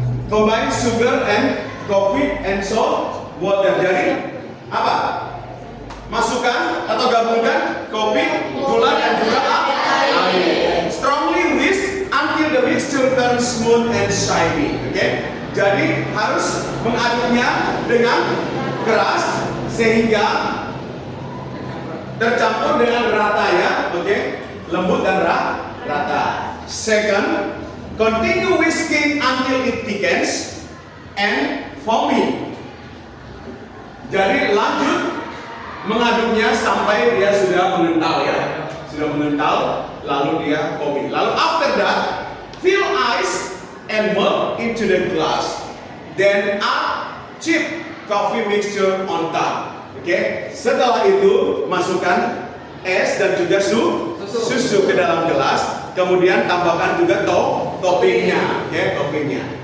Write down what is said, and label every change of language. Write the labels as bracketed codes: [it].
[en] Combine sugar and coffee and salt, water. [id] Jadi apa? Masukkan atau gabungkan kopi, gula, dan juga air. [en] Strongly whisk until the mixture turns smooth and shiny. [id] Oke? Jadi harus mengaduknya dengan keras sehingga tercampur dengan rata ya. Oke? Lembut dan rata. [en] Second, continue whisking until it thickens and foamy. [id] Jadi lanjut mengaduknya sampai dia sudah mengental ya. Sudah mengental, lalu dia foamy. [en] Lalu after that, fill ice and milk into the glass. Then add cheap coffee mixture on top. Oke? [id] Setelah itu masukkan es dan juga susu ke dalam gelas, kemudian tambahkan juga toppingnya, oke, toppingnya.